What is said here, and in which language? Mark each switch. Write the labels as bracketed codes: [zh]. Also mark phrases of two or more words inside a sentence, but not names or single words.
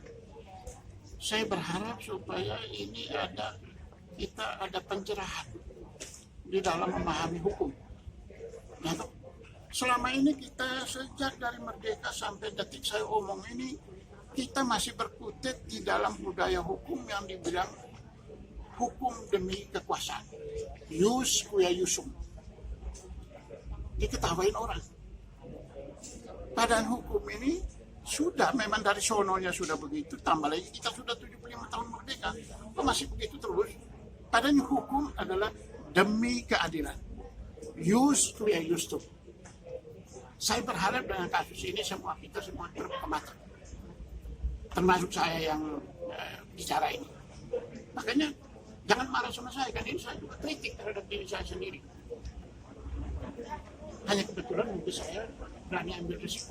[id] Saya berharap supaya ini kita ada pencerahan di dalam memahami hukum. Nah, selama ini kita sejak dari merdeka sampai detik saya omong ini, kita masih berkutat di dalam budaya hukum yang dibilang hukum demi kekuasaan. [la] Ius quia iusum. [id] Diketawain orang. Padahal hukum ini sudah memang dari sononya sudah begitu, tambah lagi kita sudah 75 tahun merdeka, kok masih begitu terus? Padahal hukum adalah demi keadilan. [la] Ius quia iusum. [id] Saya berharap dengan kasus ini semua berkematan. Termasuk saya yang bicara ini. Makanya jangan marah sama saya, kan ini saya juga kritik terhadap diri saya sendiri. Hanya kebetulan mungkin saya berani ambil risiko.